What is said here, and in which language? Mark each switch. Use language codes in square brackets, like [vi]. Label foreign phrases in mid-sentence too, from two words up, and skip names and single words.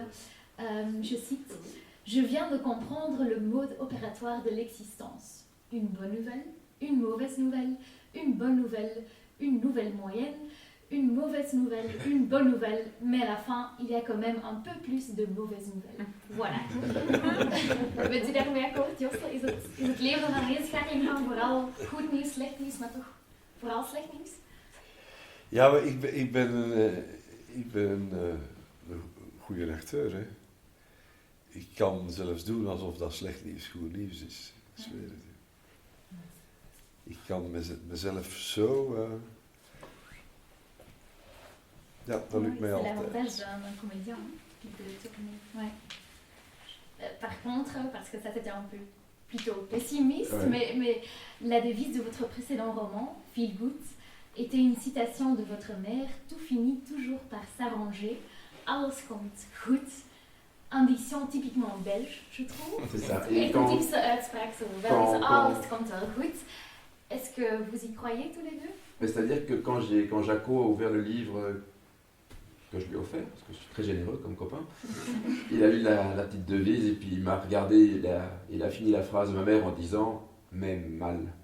[fr] Je cite: Je viens de comprendre le mode opératoire de l'existence. Une bonne nouvelle, une mauvaise nouvelle, une bonne nouvelle, une nouvelle moyenne, une mauvaise nouvelle, une bonne nouvelle, mais à la fin, il y a quand même un peu plus de mauvaises nouvelles. Voilà. [nl] Bent u daarmee akkoord, Josse? Is het leven een aaneenschakeling van vooral goed nieuws, slecht nieuws, maar toch vooral slecht nieuws? Ja, maar ik ben een goede acteur, hè. Ik kan zelfs doen alsof dat slecht nieuws goed nieuws is. Ik zweer het. Ik kan mezelf zo Ja, dat lukt mij [fr] C'est [nl] altijd. [fr] l'avantage d'un comédien qui peut tourner. Ouais. Par contre, parce que ça c'était un peu plutôt pessimiste, Ouais. mais la devise de votre précédent roman, Feel Good, était une citation de votre mère, tout finit toujours par s'arranger, [nl] alles komt goed. [fr] Een diction typiquement belge, je trouve. C'est ça. Et Et quand quand, [nl] typische uitspraak zo, wel [fr] quand- [nl] eens [fr] quand- [nl] alles komt wel goed. [fr] Est-ce que vous y croyez tous les deux? mais c'est-à-dire que quand Jaco a ouvert le livre que je lui ai offert, parce que je suis très généreux comme copain, il a lu la petite devise et puis il m'a regardé, il a fini la phrase de ma mère en disant « même mal ».